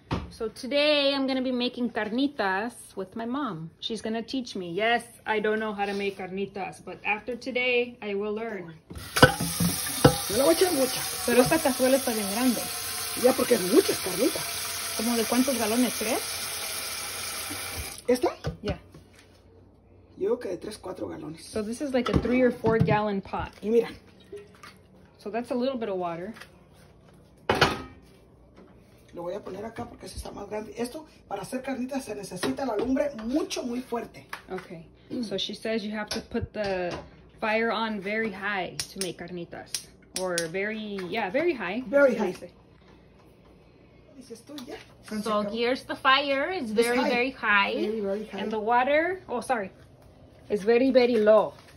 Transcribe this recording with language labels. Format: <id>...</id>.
<en>So today I'm gonna be making carnitas with my mom. She's gonna teach me. Yes, I don't know how to make carnitas, but after today I will learn.</en> <es>No le voy a echar mucha. Pero esta cazuela está bien grande. Ya porque es muchas carnitas. ¿Como de cuántos galones? ¿3? ¿Esta?</es> <en>Yeah.</en> <es>Yo creo que de 3-4 galones.</es> <en>So this is like a 3 or 4 gallon pot.</en> <es>Y mira.</es> <en>So that's a little bit of water.</en> <es>Lo voy a poner acá porque ese está más grande. Esto, para hacer carnitas, se necesita la lumbre muy fuerte.</es> <en>Okay. So she says you have to put the fire on very high to make carnitas. Or very high. Very high.</en> <es>Dices tú, ya.</es> <en>So here's the fire. It's very high. Very high. And the water, is very, very low.</en>